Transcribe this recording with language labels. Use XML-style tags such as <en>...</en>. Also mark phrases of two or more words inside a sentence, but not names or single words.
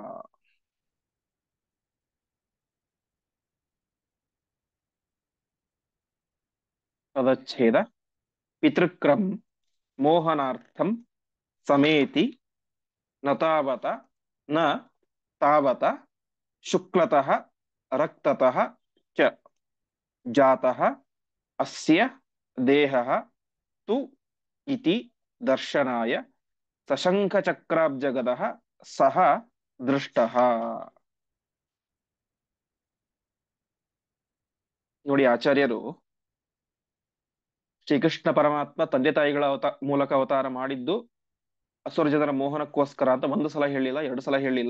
<sa>ಪದಚ್ಛೇದ ಪಿತೃಕ್ರಮ ಮೋಹನಾರ್ಥಂ ಸಮೇತಿ ನತಾವತ ನ ತಾವತ ಶುಕ್ಲತಃ ರಕ್ತತಃ ಚ ಜಾತಃ ಅಸ್ಯ ದೇಹಃ ತು ಇತಿ ದರ್ಶನಾಯ ಸಶಂಖಚಕ್ರಾಬ್ಜಗದಃ ಸಹ ದೃಷ್ಟಃ.</sa> <kn>ನೋಡಿ, ಆಚಾರ್ಯರು ಶ್ರೀಕೃಷ್ಣ ಪರಮಾತ್ಮ ತಂದೆ ತಾಯಿಗಳ ಮೂಲಕ ಅವತಾರ ಮಾಡಿದ್ದು ಅಸುರ ಜನರ ಮೋಹನಕ್ಕೋಸ್ಕರ ಅಂತ ಒಂದು ಸಲ ಹೇಳಿಲ್ಲ, ಎರಡು ಸಲ ಹೇಳಿಲ್ಲ.</kn>